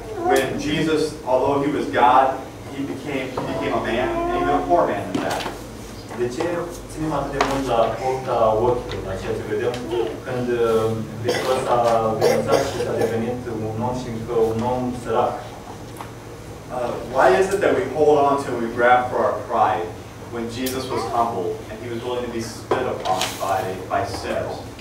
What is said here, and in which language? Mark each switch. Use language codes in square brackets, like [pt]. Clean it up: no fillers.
[en] When Jesus, although he was God, he became a man, and even a poor man at that. [ro] De ce ținem atât de mult la pofta ochilor, la ceea ce vedem, când Hristos a renunțat și a devenit un om și încă un om sărac? [en] Why is it that we hold on to and we grab for our pride when Jesus was humble and he was willing to be spit upon by sinners?